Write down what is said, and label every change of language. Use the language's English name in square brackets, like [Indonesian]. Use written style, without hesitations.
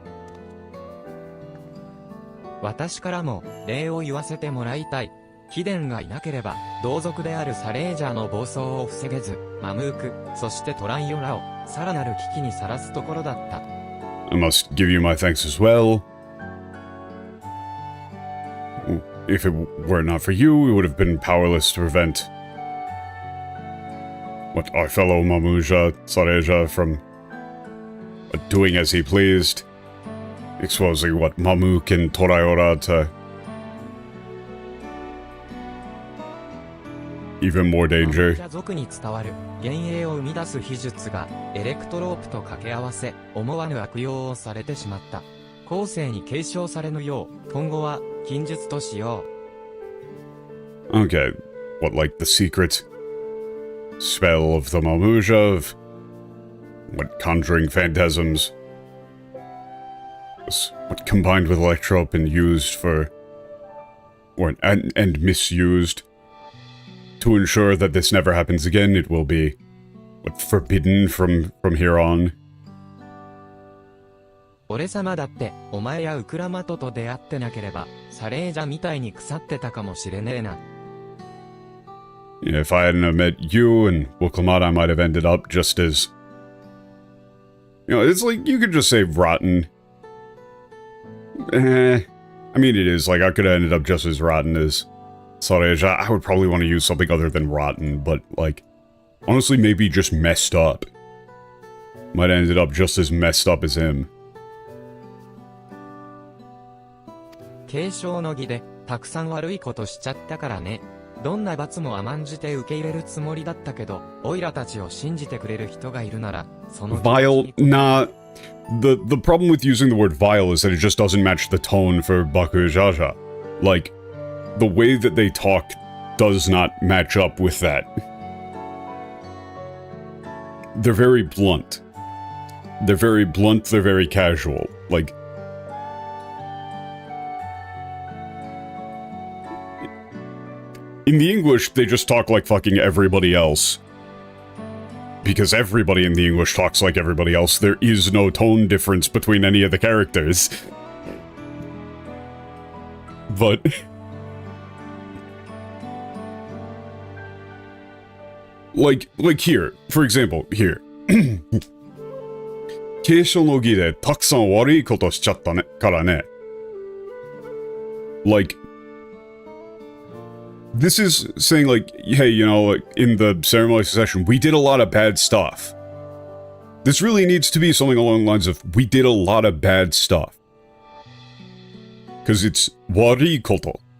[Japanese] "私からも礼を言わせてもらいたい。貴殿がいなければ、同族であるサレージャーの暴走を防げず、マムーク、そしてトランヨラを、さらなる危機にさらすところだった。 [English] I must give you my thanks as well. If it were not for you, we would have been powerless to prevent what our fellow Mamuja Sareja from doing as he pleased, exposing what Mamuk and Torayora to even more danger. [Japanese] マムージャ族に伝わる幻影を生み出す秘術がエレクトロープと掛け合わせ思わぬ悪用をされてしまった。後世に継承されぬよう今後は禁術としよう。 [English] Okay, what, like the secret spell of the Mamuja of what, conjuring phantasms was what combined with Electrope and used for or and misused to ensure that this never happens again. It will be what, forbidden from here on. [Japanese] 俺様だってお前やウクラマトと出会ってなければサレージャみたいに腐ってたかもしれねえな。 [English] Yeah, if I hadn't have met you and Wuklamata, I might have ended up just as... You know, it's like, you could just say rotten. I mean, it is, like, I could have ended up just as rotten as Sareja. I would probably want to use something other than rotten, but, like, honestly, maybe just messed up. Might have ended up just as messed up as him. [Japanese] 継承の儀でたくさん悪いことしちゃったからね。どんな罰も甘んじて受け入れるつもりだったけど、オイラたちを信じてくれる人がいるなら、その [English] Vile? Nah. The problem with using the word vile is that it just doesn't match the tone for Bakujaja. Like, the way that they talk does not match up with that. They're very blunt. They're very blunt, they're very casual. Like, in the English, they just talk like fucking everybody else. Because everybody in the English talks like everybody else. There is no tone difference between any of the characters. But... like here. For example, here. [Japanese] 継承の儀でたくさん悪いことしちゃったね、からね。 [English] Like... This is saying, like, hey, you know, like, in the ceremony of succession, we did a lot of bad stuff. This really needs to be something along the lines of, we did a lot of bad stuff. Because it's wari koto.